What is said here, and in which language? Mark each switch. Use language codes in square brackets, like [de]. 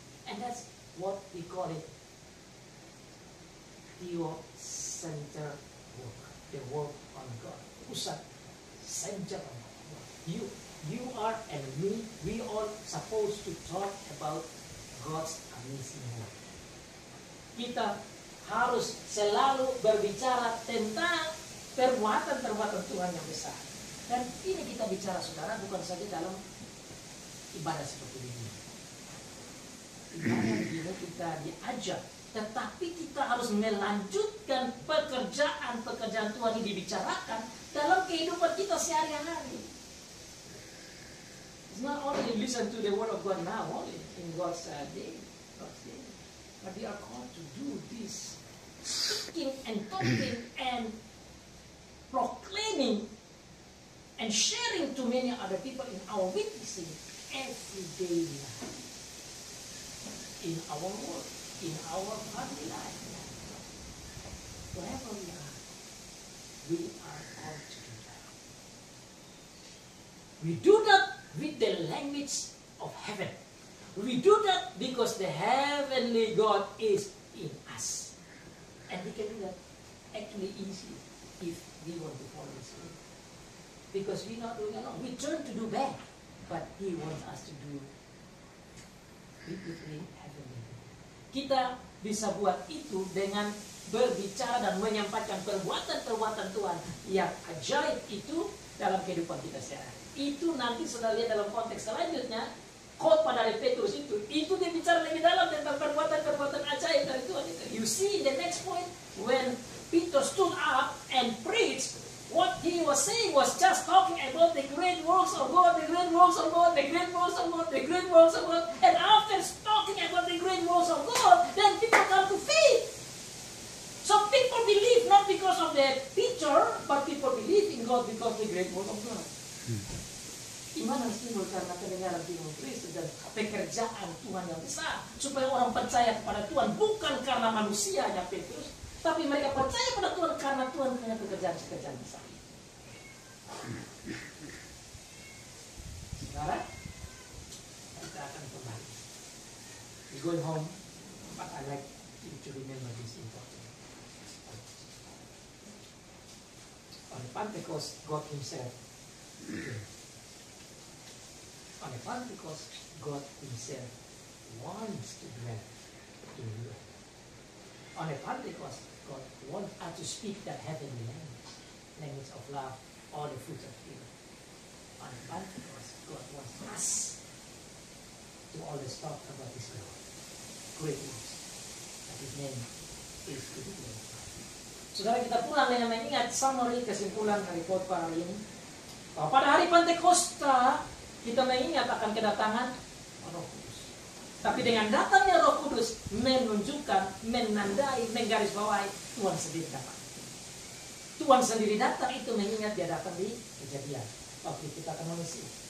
[en] And that's what we call it theocenter work, the work on God. Pusat center on God. You are and me, we all supposed to talk about God's amazing work. [id] Kita harus selalu berbicara tentang perbuatan-perbuatan Tuhan yang besar. Dan ini kita bicara saudara bukan saja dalam ibadah seperti ini. Ibadah ini kita diajak, tetapi kita harus melanjutkan pekerjaan-pekerjaan Tuhan yang dibicarakan dalam kehidupan kita sehari-hari. [en] It's not only listen to the word of God now, only in God's day, but we are called to do this, speaking and talking and proclaiming and sharing to many other people in our witnessing everyday life, in our work, in our family life, wherever we are called to do that. We do that with the language of heaven. We do that because the heavenly God is in us, and we can do that actually easy if we want to follow His way. Because we're not doing alone. We turn to do bad, but He wants us to do beautifully heavenly. [id] Kita bisa buat itu dengan berbicara dan menyampaikan perbuatan-perbuatan Tuhan yang ajaib itu dalam kehidupan kita sehari-hari. Itu nanti sudah lihat dalam konteks selanjutnya, khotbah dari Petrus itu dia bicara lebih dalam tentang perbuatan-perbuatan ajaib dari Tuhan itu. [en] You see in the next point, when Peter stood up and preached, what he was saying was just talking about the great works of God, the great works of God, the great works of God, the great works of God. And after talking about the great works of God, then people come to faith. So people believe not because of the teacher, but people believe in God because of the great works of God. [id] Iman harus timbul karena kedengaran firman Kristus dan pekerjaan Tuhan yang besar. Supaya orang percaya kepada Tuhan bukan karena manusianya Petrus, tapi mereka percaya pada Tuhan karena Tuhan punya pekerjaan-pekerjaan besar. Sekarang kita akan kembali. [en] We're going home, but I like you to remember this important. On Pentecost, God Himself. On Pentecost, God Himself wants to dwell in you. On Pentecost, God wants us to speak that heavenly language of love, all the fruits of faith. On Pentecost, God wants us to always talk about His love, great works, that His name is to be glorified. [id] Saudara, kita pulang dengan mengingat summary kesimpulan dari khotbah hari ini. Bahwa pada hari Pentakosta kita mengingat akan kedatangan Roh Kudus. Tapi dengan datangnya Roh Kudus menunjukkan, menandai, menggarisbawahi Tuhan sendiri datang. Tuhan sendiri datang itu mengingat Dia datang di Kejadian waktu kita akan manusia.